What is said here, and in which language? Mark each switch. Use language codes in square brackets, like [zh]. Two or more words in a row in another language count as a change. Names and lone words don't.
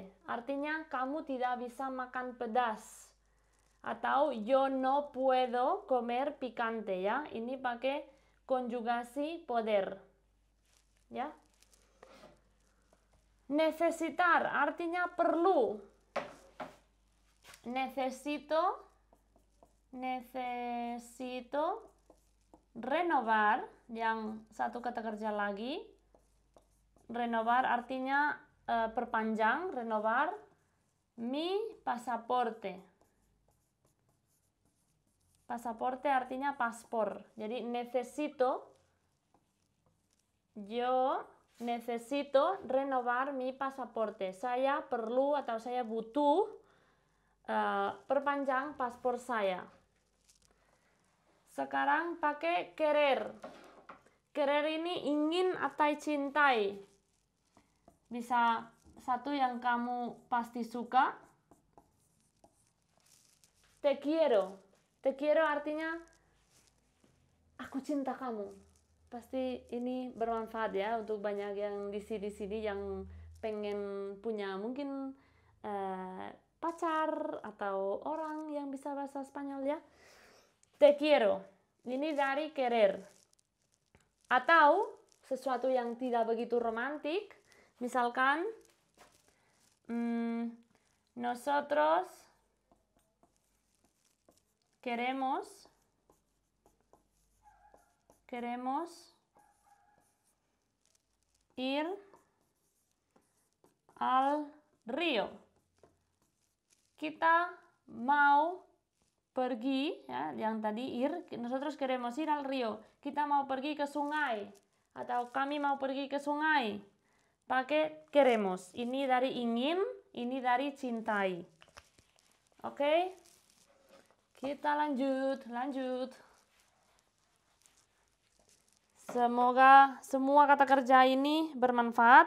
[id] Artinya kamu tidak bisa makan pedas. [es] Atau yo no puedo comer picante, [id] ya. Ini pakai konjugasi poder. Ya. Necesitar artinya perlu. [es] Necesito renovar, [id] yang satu kata kerja lagi. Renovar artinya perpanjang, [es] renovar mi pasaporte. [id] Pasaporte artinya paspor. [es] Jadi yo necesito renovar mi pasaporte. [id] Saya perlu atau saya butuh perpanjang paspor saya. Sekarang pakai querer. Querer ini ingin atau cintai. Bisa satu yang kamu pasti suka. [es] Te quiero. Te quiero [id] artinya aku aku cinta kamu. Pasti ini bermanfaat ya untuk banyak yang di sini yang pengen punya mungkin pacar atau orang yang bisa bahasa Spanyol ya. [es] Te quiero. [id] Ini dari querer. Atau sesuatu yang tidak begitu romantik. [es] Misalkan nosotros queremos ir al río. [id] Kita mau pergi, ya, yang tadi ir, [es] nosotros queremos ir al río. [id] Kita mau pergi ke sungai. Atau kami mau pergi ke sungai. Pakai queremos. Ini dari ingin, ini dari cintai. Oke? Kita lanjut. Semoga semua kata kerja ini bermanfaat.